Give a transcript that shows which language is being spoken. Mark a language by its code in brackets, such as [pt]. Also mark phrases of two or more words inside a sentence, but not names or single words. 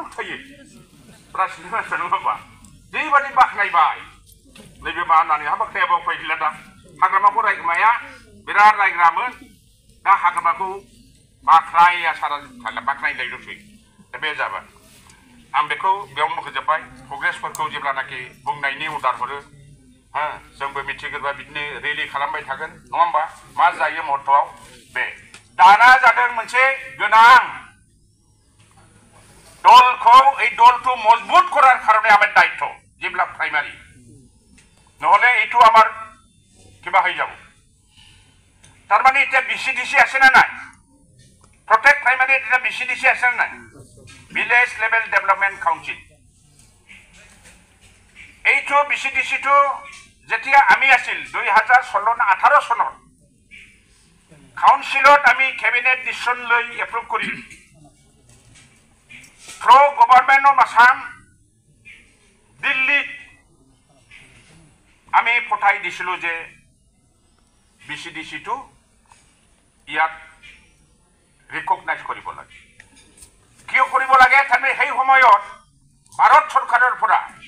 [brx] थायो राजनिति नङा होमबा जेबायदि बाख्नायबाय नैबे मा होननानै हाबा खायाबाव फैला दा हाग्रामाखौ रायग्राया बिराद रायग्रामोन दा हाग्रामाखौ बाख्नाया सारा बाख्नायलायल'सै बे जाबाय आं बेखौ बेयाव मख'जोब्बाय प्रग्रेसफोरखौ जेब्लानाखि बुंनायनि अर्डार हरो हा जोंबो मिथिग्रोबा बिदिनो रेलि खालामबाय थागोन नङा होमबा मा जायो महत्तआव बे दाना जादों मोनसे गोनां [as] दलखौ এই দলটো মজবুত করার কারণে আমার দায়িত্ব যেগুলা প্রাইমারি নহলে এইটো আমাৰ কিবা হৈ যাব তাৰ মানে এটা বিসিডিসি আছে না নাই প্রত্যেক প্রাইমারি এটা বিসিডিসি আছে না নাই [en] village level development council [as] এইটো বিসিডিসি তো যেতিয়া আমি আছিল 2018 চনৰ কাউন্সিলত আমি [en] cabinet decision [as] লৈ এপ্রুভ কৰি [en] through Government of Assam [as] দিল্লী আমি পঠাই দিছিলো যে বিসিডিসি তো ইয়াত রিকগনাইজ কৰিব লাগে কিয় কৰিব লাগে তাৰমানে সেই সময়ত ভাৰত সৰকাৰৰ পৰা